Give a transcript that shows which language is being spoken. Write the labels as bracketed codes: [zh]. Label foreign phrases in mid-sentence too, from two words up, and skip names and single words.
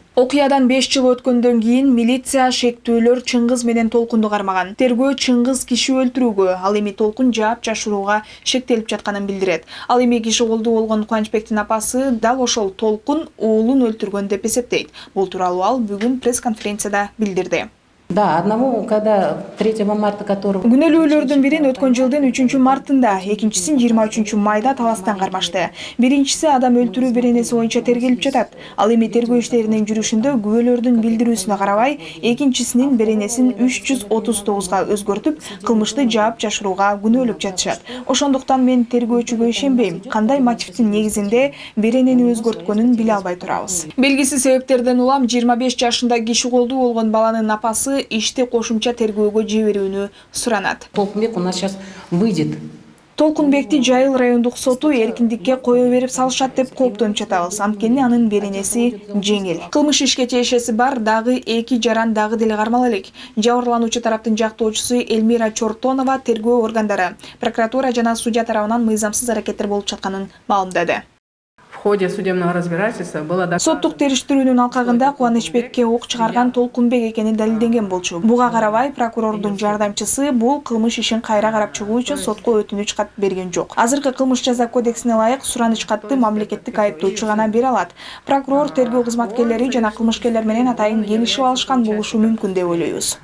[ky] Окуядан 5 жыл өткөндөн кийин милиция шектүүлөр Чыңгыз менен Толкунду кармаган. Тергөө Чыңгыз киши өлтүрүүгө, ал эми Толкун жаап жашырууга шектелип жатканын билдирет. Ал эми киши колдуу болгон Кубанычбектин апасы дал ошол Толкун уулун өлтүргөн деп эсептейт. Бул тууралуу ал бүгүн пресс-конференцияда билдирди. [ru] Да, одного, когда 3 марта, который... [ky] Күнөөлүүлөрдүн бирин өткөн жылдын 3 мартында, экинчисин 23 майда таластан кармашты. Биринчиси адам өлтүрүү беренеси боюнча тергелип жатат. Ал эми тергөө иштеринин жүрүшүндө күбөлөрдүн билдирүүсүнө карабай, экинчисинин беренесин 339га өзгөртүп, кылмышты жаап жашырууга күнөөлөп жатышат. Ошондуктан мен тергөөчүгө ишенбейм. Кандай мотивдин негизинде беренени өзгөрткөнүн биле албай турабыз. Белгисиз себептерден улам 25 жашында киши колдуу болгон баланын апасы ишти кошумча тергөөгө жиберүүнү суранат. [ru] Толкунбек у нас сейчас выйдет. [ky] Толкунбекти Жайыл райондук соту эркиндикке кое берип салышат деп кооптонуп жатабыз. Анткени анын беренеси жеңил. Кылмыш ишке тиешеси бар дагы 2 жаран дагы деле кармала элек. Жабырлануучу тараптын жактоочусу Эльмира Чортонова тергөө органдары, прокуратура жана судья тарабынан мыйзамсыз аракеттер болуп жатканын маалымдады. [ru] В ходе судебного разбирательства было доказано... [ky] Соттук териштирүүнүн алкагында Кубанычбекке ок чыгарган Толкунбек экени далилденген болчу. Буга карабай прокурордун жардамчысы бул кылмыш ишин кайра карап чыгуу үчүн сотко өтүнүч кат берген жок. Азыркы кылмыш жаза кодексине ылайык сураныч катты мамлекеттик айыптоочу гана бере алат. Прокурор, тергөө кызматкерлери жана кылмышкерлер менен атайын келишип алышкан болушу мүмкүн деп ойлойбуз.